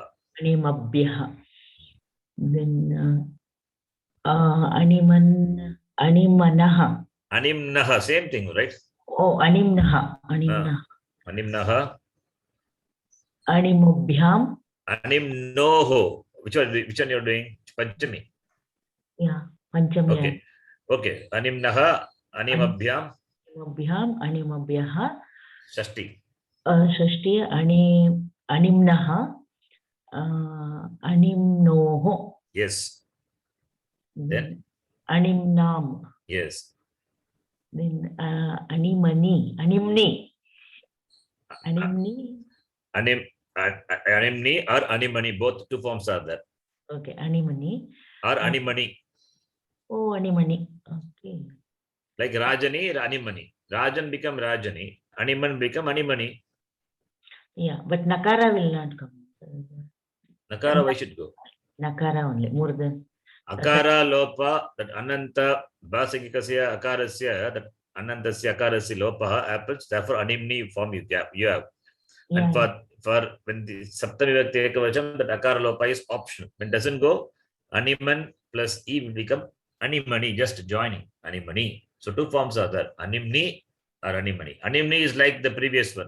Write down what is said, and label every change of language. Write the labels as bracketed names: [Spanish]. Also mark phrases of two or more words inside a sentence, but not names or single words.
[Sanskrit] Animabhya. Then Animanaha. [English] Animnaha, same thing, right? [Sanskrit] Oh, Animnaha. Animnaha. [English] Animnaha. Animabhyam. Animnoho. Which one you're doing? Panchami. Yeah. Panchami. Okay. Okay. [Sanskrit] Animnaha, Animabhyam, [English] Animabhyaha. Shashti. [Sanskrit] Shashti. Animnaha. [English] Animnoho. Yes. Then? Animnam. Yes. [Sanskrit] Then Animani. Animni. [English] Animni or Animani, both 2 forms are there. Okay. Animani. Or Animani. Oh, Animani. Okay. Like Rajani, Animani. Rajan become Rajani. Animan become Animani. Yeah, but Nakara will not come. Nakara, why should go? Nakara only, more than. [Sanskrit] Akara lopa, that Ananta Basagikasya Akarasya, that Anantasya Akarasya lopa happens. [English] Therefore, Animni form you have. Yeah. And for when the [Sanskrit] Saptami Vibhakti Ekavacham, [English] that [Sanskrit] Akara lopa [English] is optional. When it doesn't go, Animan plus E will become Animani, just joining. Animani. So two forms are there, animni or animani. Animni is like the previous one.